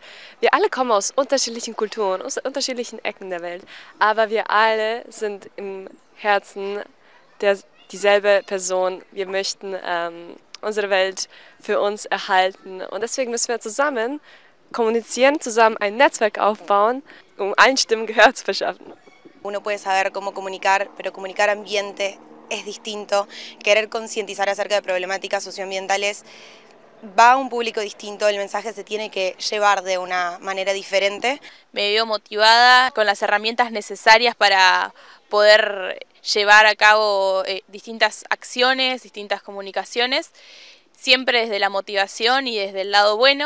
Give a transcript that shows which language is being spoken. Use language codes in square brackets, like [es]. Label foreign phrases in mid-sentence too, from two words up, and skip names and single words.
[de] Wir alle kommen aus unterschiedlichen Kulturen, aus unterschiedlichen Ecken der Welt, aber wir alle sind im Herzen dieselbe Person. Wir möchten unsere Welt für uns erhalten und deswegen müssen wir zusammen kommunizieren, zusammen ein Netzwerk aufbauen, allen Stimmen Gehör zu verschaffen. [es] Uno puede saber cómo comunicar, pero comunicar ambiente es distinto. Querer concientizar acerca de problemáticas socioambientales va a un público distinto, el mensaje se tiene que llevar de una manera diferente. Me veo motivada con las herramientas necesarias para poder llevar a cabo distintas acciones, distintas comunicaciones, siempre desde la motivación y desde el lado bueno.